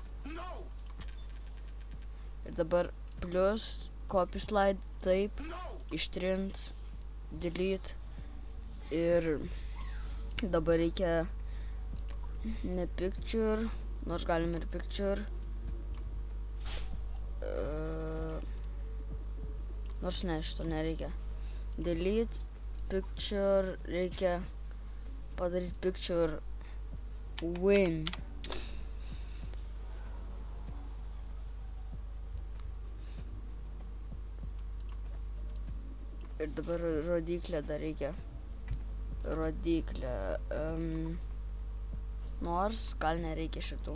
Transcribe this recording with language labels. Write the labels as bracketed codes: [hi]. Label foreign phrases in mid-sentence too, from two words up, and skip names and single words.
[lt] Ir dabar plus, [en] copy slide, [lt] taip, ištrint, delete. Ir dabar reikia ne picture, nors galim ir picture. Nors ne, šito nereikia. [en] Delete, picture, [lt] reikia padaryti [en] picture win. [lt] Ir dabar rodiklę dar reikia. Rodiklę. Nors gal nereikia šitų.